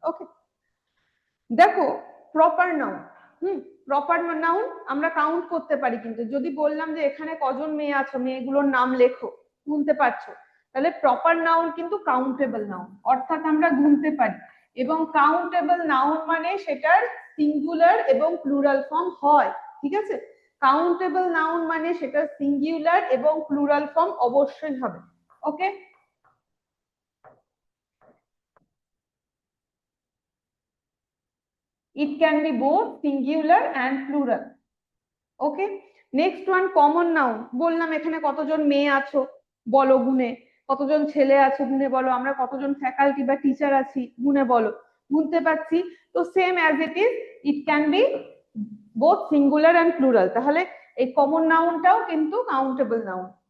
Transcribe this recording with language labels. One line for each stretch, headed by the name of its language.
Bangla: ওকে, দেখো proper noun. Proper noun আমরা count করতে পারি, কিন্তু যদি বললাম যে এখানে কজন মেয়ে আছো, মেয়েগুলোর নাম লেখো, গুনতে পারছো, তাহলে প্রপার নাউন কিন্তু কাউন্টেবল নাউন, অর্থাৎ আমরা গুনতে পারি। এবং কাউন্টেবল নাউন মানে সেটার সিঙ্গুলার এবং প্লুরাল ফর্ম হয়, ঠিক আছে। কাউন্টেবল নাউন মানে সেটার সিঙ্গুলার এবং প্লুরাল ফর্ম অবশ্যই হবে।
English: Okay, it can be both singular and plural. Okay, next one common noun.
Bangla: বললাম এখানে কতজন মেয়ে আছো বলো গুনে, কতজন ছেলে আছে গুনে বলো, আমরা কতজন ফ্যাকাল্টি বা টিচার আছি গুনে বলো, গুনতে পারছি।
English: তো same as it is, it can be both singular and plural,
Bangla: তাহলে এই কমন নাউনটাও কিন্তু কাউন্টেবল নাউন।